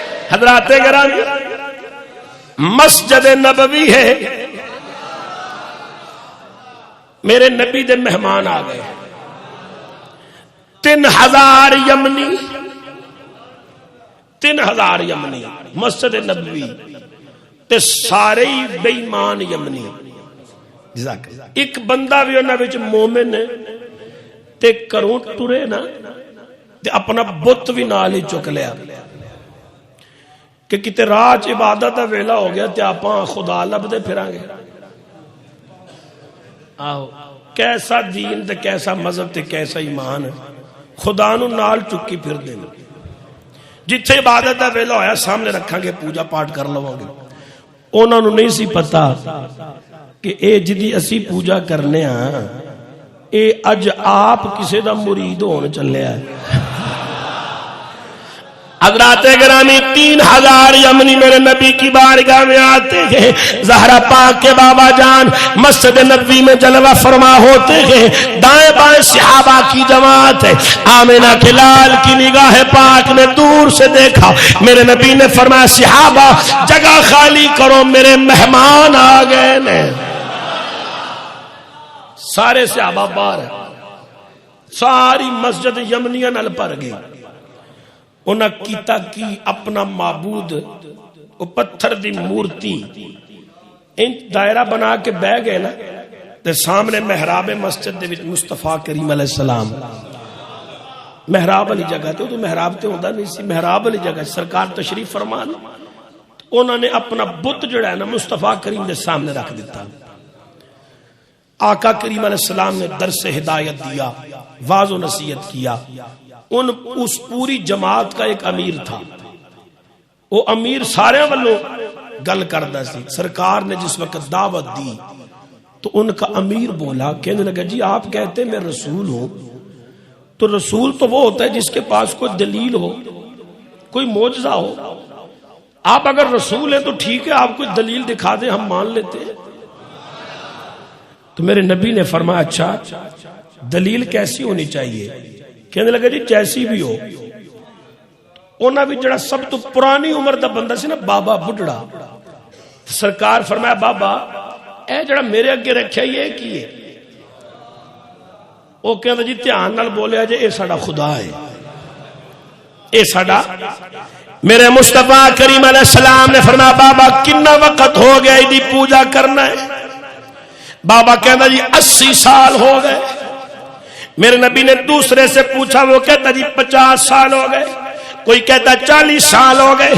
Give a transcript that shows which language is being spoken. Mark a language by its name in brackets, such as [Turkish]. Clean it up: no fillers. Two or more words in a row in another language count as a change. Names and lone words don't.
[Punjabi] حضرات گرامی، مسجد نبوی ہے، میرے نبی دے مہمان آ گئے 3000 یمنی، 3000 یمنی مسجد نبوی تے سارے ہی بے ایمان یمنی۔ ایک بندہ بھی انہاں وچ مومن ہے تے کروں ٹرے نا تے اپنا بت بھی نال ہی چک لیا کہ کتے راج عبادت دا ویلا ہو گیا تے آپاں خدا لبدے پھراں گے۔ آہو کیسا دین تے کیسا مذہب تے کیسا ایمان ہے، خدا نو نال چکی پھر دینا۔ جتھے عبادت دا ویلا ہویا سامنے رکھاں گے، پوجا پاٹ کر لواں گے۔ انہاں نو نہیں سی پتا کہ اے جدی اسی پوجا کرنے ہاں اے اج آپ کسے دا مرید ہون چلے ہے۔ [Urdu] حضرات گرامی 3000 یمنی میرے نبی کی بارگاہ میں آتے ہیں۔ زہرا پاک کے بابا جان مسجد نبوی میں جلوہ فرما ہوتے ہیں، دائیں بائیں صحابہ کی جماعت ہے۔ آمنہ کے لال کی نگاہ پاک نے دور سے دیکھا، میرے نبی نے فرمایا صحابہ جگہ خالی کرو، میرے مہمان آ گئے نے۔ سارے صحابہ باہر ہیں، ساری مسجد یمنیہ نل پر گئی۔ [Punjabi] انہاں کیتا کی اپنا معبود وہ پتھر دی مورتی ان دائرہ بنا کے بہ گئے نا تے سامنے محراب مسجد دے وچ مصطفیٰ کریم علیہ السلام، محراب والی جگہ تے تو محراب تے ہوندا نہیں سی، محراب والی جگہ سرکار تشریف فرمان، انہوں نے اپنا بت جڑا ہے نا مصطفیٰ کریم دے سامنے رکھ دیتا۔ [Urdu] آقا کریم علیہ السلام نے درس ہدایت دیا، واعظ و نصیحت کیا۔ اس پوری جماعت کا ایک امیر تھا، وہ امیر [Punjabi] سارے والوں گل کردا سی۔ [Urdu] سرکار نے جس وقت دعوت دی تو ان کا امیر بولا، کہنے لگا جی آپ کہتے ہیں میں رسول ہوں، تو رسول تو وہ ہوتا ہے جس کے پاس کوئی دلیل ہو، کوئی معجزہ ہو۔ آپ اگر رسول ہیں تو ٹھیک ہے، آپ کوئی دلیل دکھا دیں ہم مان لیتے ہیں۔ تو میرے نبی نے فرمایا اچھا دلیل کیسی ہونی چاہیے؟ کہنے لگا جی جیسی بھی ہو۔ [Punjabi] انہاں بھی جڑا سب تو پرانی عمر دا بندہ سی نا بابا بڈھڑا، سرکار فرمایا بابا اے جڑا میرے اگے رکھیا یہ کی ہے؟ وہ کہندا جی دھیان نال بولیا جے اے ساڈا خدا ہے، اے ساڈا۔ میرے مصطفیٰ کریم علیہ السلام نے فرمایا بابا کتنا وقت ہو گیا دی پوجا کرنا ہے؟ بابا کہندا جی 80 سال ہو گئے۔ [Urdu] میرے نبی نے دوسرے سے پوچھا، وہ کہتا جی 50 سال ہو گئے، کوئی کہتا 40 سال ہو گئے۔